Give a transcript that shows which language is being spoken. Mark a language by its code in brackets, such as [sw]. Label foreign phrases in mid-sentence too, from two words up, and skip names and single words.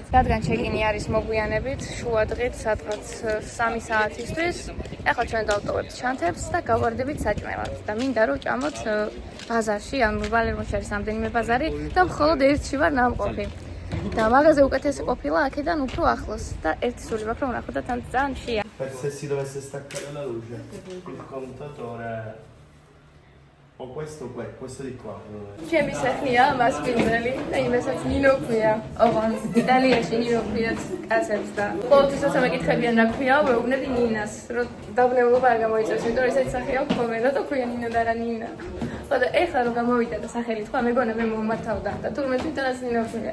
[ka] რადგან ჩეკინი არის მოგვიანებით, შუადღით სადღაც 3 საათისთვის, ახლა ჩვენ დავტოვებთ ჩანთებს და გავარდებით საჭმელად და მინდა რომ ჭამოთ ბაზარში, ანუ ვალერმოში არის რამდენიმე ბაზარი და მხოლოდ ერთში ვარ ნამყოფი. და მაღაზია უკეთესი ყოფილა აქედან უფრო ახლოს და ერთი სული მაქვს რომ ვნახო და თან ძალიან შია. [it] Per se si dovesse staccare la luce, il contatore o questo di qua. [ka] ჩემი სახლია მასპინძელი და იმასაც ნინო ქვია. ოღონდ იტალიაში ნინო ქვია კაცებს და ყოველთვის როცა მეკითხებიან რა ქვია, ვეუბნები ნინას, რომ დაბნეულობა არ გამოიწევს, იმიტომ რომ ესეთი სახე აქვს ხოლმე, რატო ქვია ნინო და რა ნინა. ხოდა ეხლა რომ გამოვიდა და სახელი თქვა, მეგონა მე მომართავდა და თურმე თვითონაც ნინო ქვია.